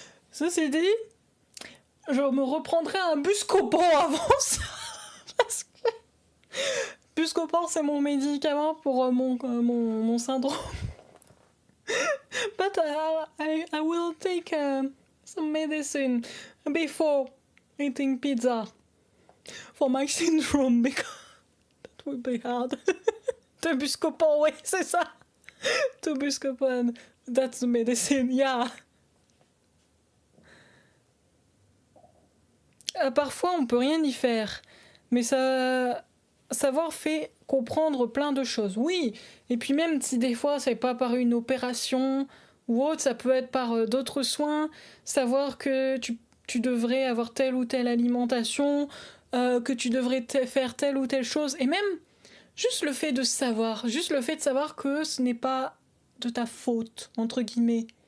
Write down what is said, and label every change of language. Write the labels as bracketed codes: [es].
[fr] Ceci dit, je me reprendrai un Buscopan avant ça. Parce que Buscopan, c'est mon médicament pour mon syndrome. [en] But I will take some medicine before eating pizza for my syndrome because that would be hard. [fr] The Buscopan, oui, c'est ça. [en] The Buscopan, that's the medicine, yeah. [fr] Parfois, on peut rien y faire, mais savoir fait comprendre plein de choses. Oui, et puis même si des fois c'est pas par une opération ou autre, ça peut être par d'autres soins, savoir que tu devrais avoir telle ou telle alimentation, que tu devrais faire telle ou telle chose, et même juste le fait de savoir que ce n'est pas de ta faute, entre guillemets.